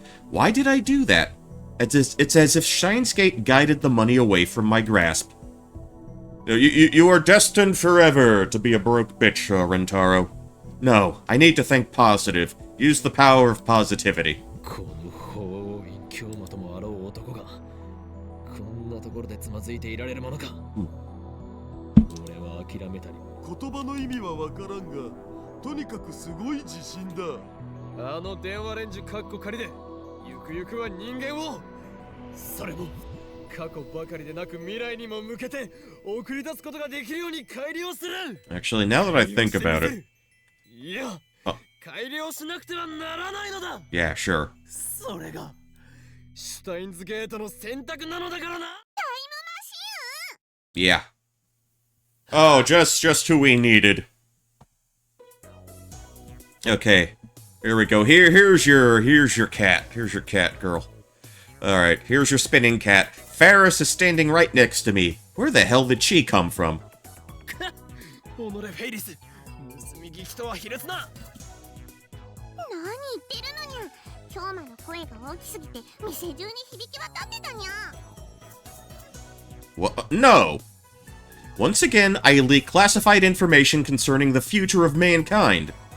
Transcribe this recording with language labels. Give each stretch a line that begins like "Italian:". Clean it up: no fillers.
English: Why did I do that? It's as if Shinescape guided the money away from my grasp. You are destined forever to be a broke bitch, Rintaro. No, I need to think positive. Use the power of positivity.
Japanese: この法王院京馬ともあろう男がこんなところでつまずいていられるものか。俺は諦めたり。言葉の意味はわからんが、とにかくすごい自信だ。あの電話レンジカッコ仮で、ゆくゆくは人間を、それも過去ばかりでなく未来にも向けて送り出すことができるように改良する。
English: Actually, now that I think about it.
Japanese: いや、改良しなくてはならないのだ。
English: Yeah, sure.
Japanese: それがシュタインズゲートの選択なのだからな。
English: Yeah. Oh, just who we needed. Okay. Here we go. Here's your cat. Here's your cat, girl. Alright, here's your spinning cat. Ferris is standing right next to me. Where the hell did she come from?
Japanese: おのれフェイリス、盗み聞きとは卑劣な。何言ってるのにゃ。京馬の声が大きすぎて店中に響き渡ってたにゃ。
English: What? No! Once again, I leak classified information concerning the future of mankind.